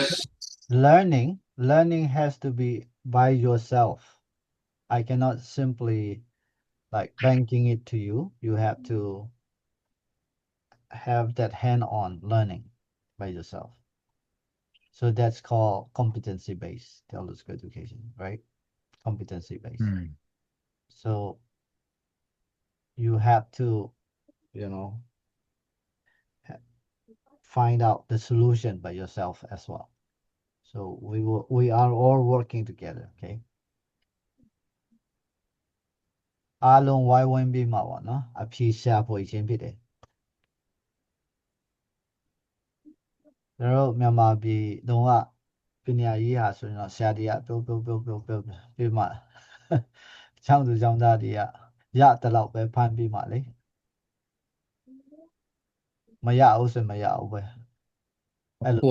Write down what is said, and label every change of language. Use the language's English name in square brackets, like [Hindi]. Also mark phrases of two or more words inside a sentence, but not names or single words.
[English] Learning has to be by yourself I cannot simply like banking it to you you have to have that hand-on learning by yourself so that's called competency-based theological education right competency-based so you have to you know find out the solution by yourself as well so we are all working together okay [Burmese] အားလုံးဝိုင်းဝန်းပြီးမှာပေါ့နော်အဖြေရှာဖွေခြင်းဖြစ်တယ် ကျွန်တော်တို့မြန်မာပြည်တုန်းကပညာရေးဟာဆိုရင်တော့ဆရာတွေကပြောပြီးမှကျောင်းသူကျောင်းသားတွေကရတဲ့လောက်ပဲဖမ်းပြီးမှလေမရဘူးဆိုမရဘူးပဲအဲ့လို